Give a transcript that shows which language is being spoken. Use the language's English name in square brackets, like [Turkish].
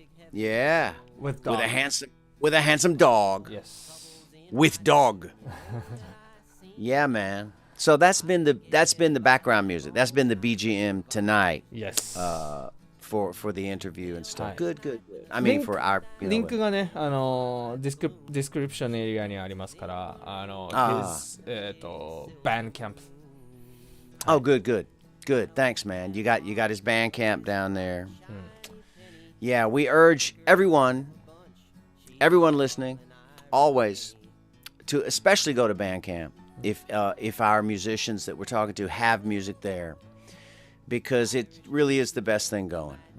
[English] Yeah, With a handsome dog. Yes. With dog. Yeah, man. So that's been the background music. That's been the BGM tonight. Yes. For the interview and stuff. [Japanese] はい [English] Good. I mean, for our [Japanese] リンクがね、ディスクリプションエリアにありますから、 [English] his Bandcamp. Oh, good. Thanks, man. You got his Bandcamp down there. Yeah, we urge everyone listening, always, to especially go to Bandcamp if our musicians that we're talking to have music there, because it really is the best thing going.